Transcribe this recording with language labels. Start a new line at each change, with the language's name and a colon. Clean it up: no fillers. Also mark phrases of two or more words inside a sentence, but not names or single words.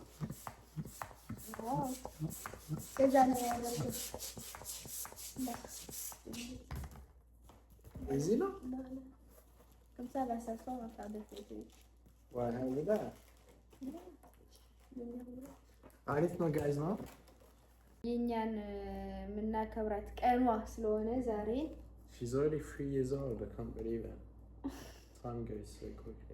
Amharic: ከዛ ነው ያለው። እዚህ ነው
French: comme ça là ça sort à faire des photos.
Amharic: ዋው አሪፍ ነው ጋይዝ ነው። የኛን የምናከብራት ቀኗ ስለሆነ ዛሬ
English: She's already 3 years old. I can't believe it. Time goes so quickly.